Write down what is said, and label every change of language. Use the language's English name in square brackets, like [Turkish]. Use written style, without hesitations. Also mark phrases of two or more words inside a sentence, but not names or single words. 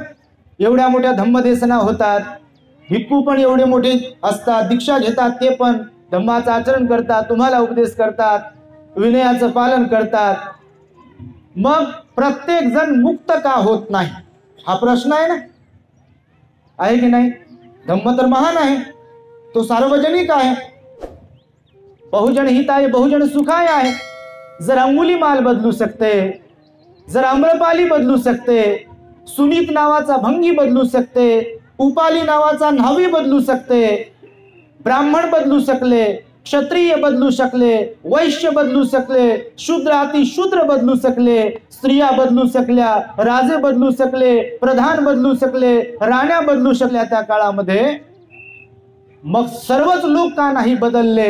[Marathi] एवढ्या मोठ्या धम्मदेशना होतात, भिक्खू पण एवढे मोठे असतात, दीक्षा घेतात, ते पण धम्माचं आचरण करतात, तुम्हाला उपदेश करतात, विनयाचं पालन करतात, मग प्रत्येक जण मुक्त का होत नाही? हा प्रश्न आहे ना, आहे की नाही? धम्म तर महान आहे, तो सार्वजनिक आहे, [Pali] बहुजन हिताय बहुजन सुखाय आहे. [Marathi] जर अंगुलीमाल बदलू शकते, जर आम्रपाली बदलू शकते, सुनीत नावाचा भंगी बदलू शकते, उपाली नावाचा न्हावी बदलू शकते, ब्राह्मण बदलू शकले, क्षत्रिय बदलू शकले, वैश्य बदलू शकले, शूद्र अति शूद्र बदलू शकले, स्त्रिया बदलू शकल्या, राजे बदलू शकले, प्रधान बदलू शकले, राण्या बदलू शकल्या त्या काळामध्ये, मग सर्वच लोक का नाही बदलले?